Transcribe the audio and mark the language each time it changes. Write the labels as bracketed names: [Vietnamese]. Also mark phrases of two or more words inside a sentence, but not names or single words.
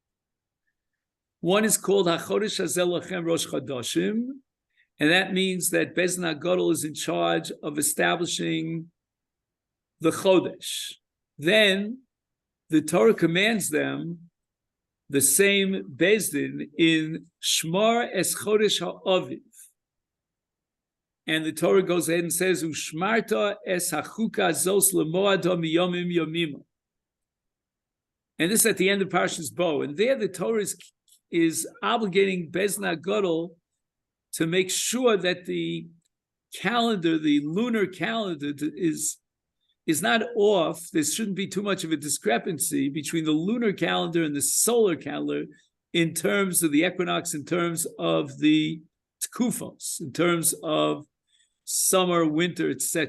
[English] One is called [Hebrew] החודש הזה לכם ראש חודשים, [English] and that means that [Hebrew] בית דין הגדול [English] is in charge of establishing the Chodesh. Then the Torah commands them, the same [Hebrew] בית דין, [English] in [Hebrew] שמור את חודש האביב. [English] And the Torah goes ahead and says, [Hebrew] ושמרת את החוקה הזאת למועדה מימים ימימה. [English] And this is at the end of Parshas Bo. And there the Torah is obligating [Hebrew] בית דין הגדול [English] to make sure that the calendar, the lunar calendar, is not off. There shouldn't be too much of a discrepancy between the lunar calendar and the solar calendar in terms of the equinox, in terms of the tkufos, in terms of summer, winter, etc.